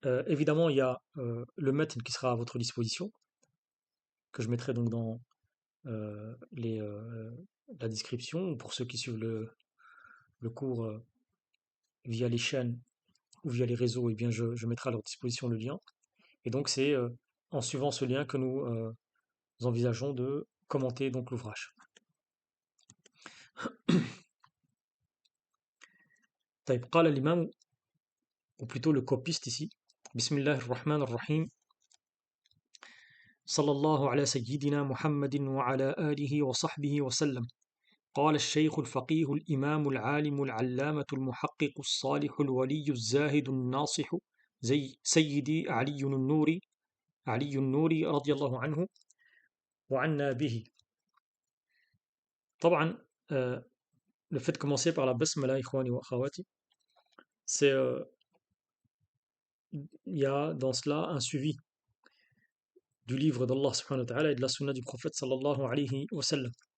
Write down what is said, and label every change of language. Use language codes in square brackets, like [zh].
[fr] Évidemment, il y a le matn qui sera à votre disposition, que je mettrai donc dans la description, pour ceux qui suivent le cours via les chaînes ou via les réseaux, eh bien je mettrai à leur disposition le lien. Et donc c'est en suivant ce lien que nous envisageons de commenter donc l'ouvrage. [ar] طيب قال الإمام, [fr] ou plutôt le copiste ici, [ar] Bismillah ar-Rahman ar-Rahim, صلى الله على سيدنا محمد وعلى آله وصحبه وسلم. قال الشيخ الفقيه الإمام العالم العلامة المحقق الصالح الولي الزاهد الناصح سيدي علي النوري رضي الله عنه وعنا به. [fr] طبعا le fait de commencer par la basmala, ikhwani wa akhawati, c'est il y a dans cela un suivi du livre d'Allah subhanahu wa ta'ala et de la sunna du prophète sallallahu alayhi wa sallam.